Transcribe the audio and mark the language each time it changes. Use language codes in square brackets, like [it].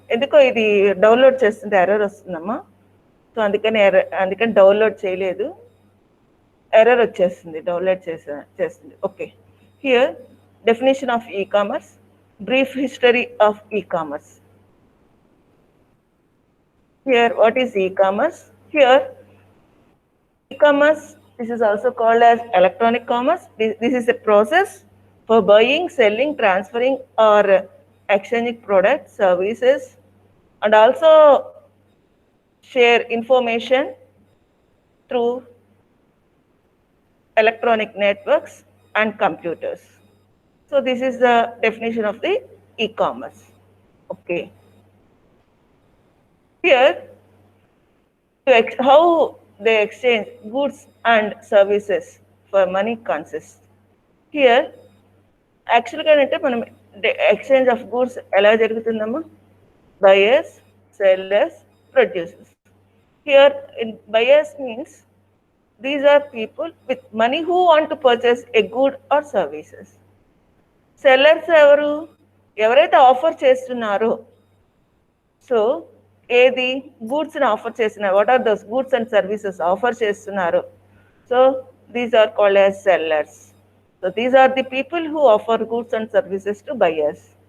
[te] ఎందుకో ఇది డౌన్లోడ్ చేస్తుంటే ఎర్రర్ వస్తుందమ్మా. సో అందుకని డౌన్లోడ్ చేయలేదు, ఎర్రర్ వచ్చేస్తుంది డౌన్లోడ్ చేస్తుంది. [en] Okay, here definition of e-commerce, brief history of e-commerce. Here, what is e-commerce? Here, e-commerce, this is also called as electronic commerce. This is a process for buying, selling, transferring, or exchanging products, services, and also share information through electronic networks and computers. So this is the definition of the e-commerce. Okay. Here, how they exchange goods and services for money consists. Here, actually, [te] మనం [en] exchange of goods [te] ఎలా జరుగుతుందమ్మా? [en] Buyers, sellers, producers. Here, buyers means these are people with money who want to purchase a good or services. [te] Sellers ఎవరైతే offer చేస్తున్నారో, so ఏది గూడ్స్ని offer చేస్తున్నారు, [en] what are those goods and services [te] offer చేస్తున్నారు. [en] So these are called as sellers. So these are the people who offer goods and services to buyers.